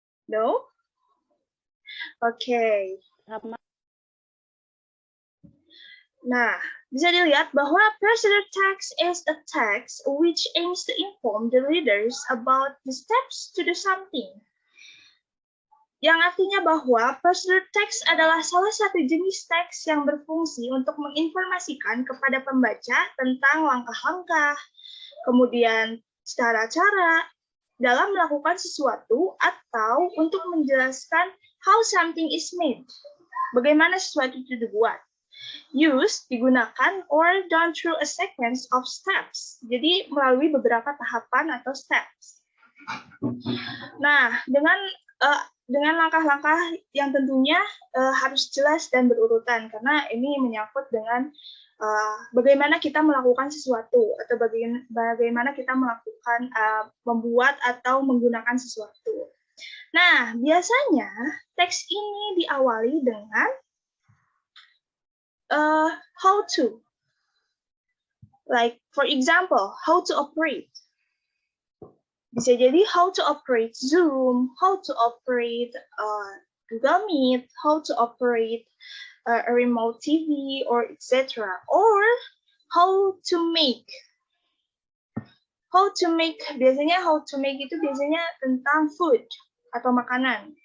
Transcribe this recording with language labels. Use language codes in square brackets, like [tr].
[en] No? Okay. [id] Sama. Nah, bisa dilihat bahwa [en] procedure text is a text which aims to inform the readers about the steps to do something. [id] Yang artinya bahwa procedure text adalah salah satu jenis teks yang berfungsi untuk menginformasikan kepada pembaca tentang langkah-langkah, kemudian cara-cara dalam melakukan sesuatu atau untuk menjelaskan [en] how something is made. [id] Bagaimana sesuatu itu dibuat. [en] Use [id] digunakan [en] or done through a sequence of steps. [id] Jadi melalui beberapa tahapan atau steps. Nah, dengan langkah-langkah yang tentunya harus jelas dan berurutan karena ini menyangkut dengan bagaimana kita melakukan sesuatu atau bagaimana kita melakukan membuat atau menggunakan sesuatu. Nah, biasanya teks ini diawali dengan how to. [en] Like for example, how to operate. [id] Bisa jadi [en] how to operate Zoom, how to operate Google Meet, how to operate a remote TV, or etc. Or how to make. How to make, [id] biasanya [en] how to make [id] itu biasanya tentang [en] food [id] atau makanan.